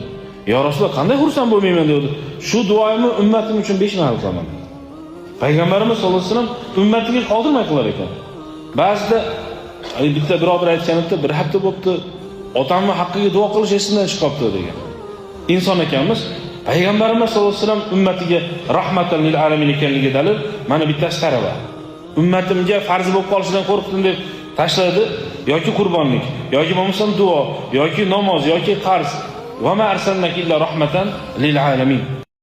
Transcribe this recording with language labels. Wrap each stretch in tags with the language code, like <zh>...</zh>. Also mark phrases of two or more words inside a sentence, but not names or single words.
<ar>يا رسول الله,</ar> <uz>qanday xursand bo'lmayman dedi. Shu duoyimni ummatim uchun 5 mahal qilaman. Payg'ambarimiz</uz> <ar>صلى الله عليه وسلم</ar> <uz>ummatiga qoldirmay qilar ekan. Ba'zida bitta birodar aytganida, bir hafta bo'pti, otamning haqqiga duo qilish esimdan chiqib qoldi degan. Inson ekanmiz. Payg'ambarimiz</uz> <ar>صلى الله عليه وسلم</ar> <uz>ummatiga</uz> <ar>رحمة للعالمين</ar> <uz>ekanligiga dalil mana bittasi tarava. Ummatimga farz bo'lib qolishidan qo'rqdim deb tashladi, yoki qurbonlik, yoki bo'lmasam duo, yoki namoz, yoki qarz.</uz> <ar>وما أرسلناك إلا رحمة للعالمين.</ar>